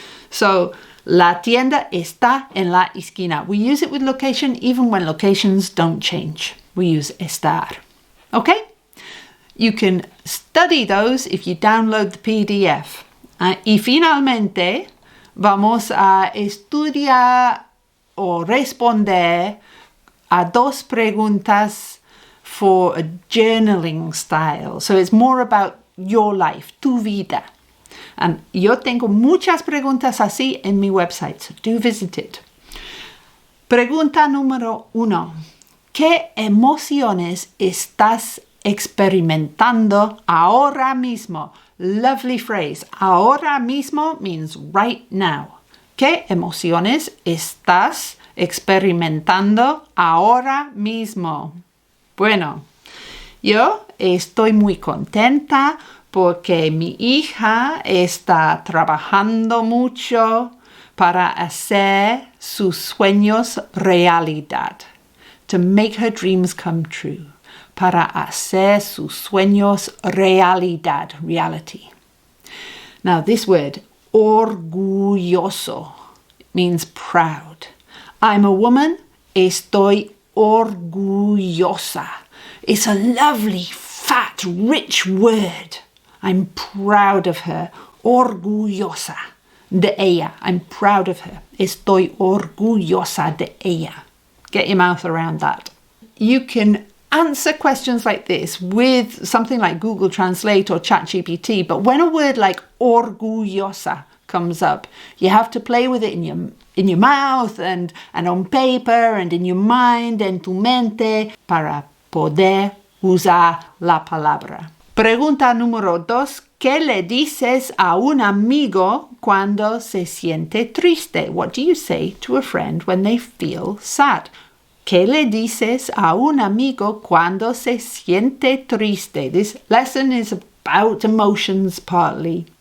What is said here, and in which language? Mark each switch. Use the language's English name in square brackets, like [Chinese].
[Spanish] So, la tienda está en la esquina. [English] We use it with location even when locations don't change. We use estar. Okay? You can study those if you download the PDF. [Spanish] Y finalmente, vamos a estudiar o responder a dos preguntas [English] for a journaling style. So it's more about your life, [Spanish] tu vida. And yo tengo muchas preguntas así en mi website, [English] so do visit it. [Spanish] Pregunta número 1. ¿Qué emociones estás experimentando ahora mismo? [English] Lovely phrase. Ahora mismo means right now. [Spanish] ¿Qué emociones estás experimentando ahora mismo? Bueno, yo estoy muy contenta porque mi hija está trabajando mucho para hacer sus sueños realidad. [English] To make her dreams come true. [Spanish] Para hacer sus sueños realidad, reality. [English] Now this word, orgulloso, means proud. I'm a woman, [Spanish] estoy orgullosa. [English] It's a lovely, fat, rich word. I'm proud of her. [Spanish] Orgullosa de ella. [English] I'm proud of her. [Spanish] Estoy orgullosa de ella. [English] Get your mouth around that. You can answer questions like this with something like Google Translate or ChatGPT, but when a word like orgullosa comes up, you have to play with it in your mouth and on paper and in your mind, [Spanish] en tu mente, para poder usar la palabra. Pregunta número 2. ¿Qué le dices a un amigo cuando se siente triste? [English] What do you say to a friend when they feel sad? [Spanish] ¿Qué le dices a un amigo cuando se siente triste? [English] This lesson is about emotions partly.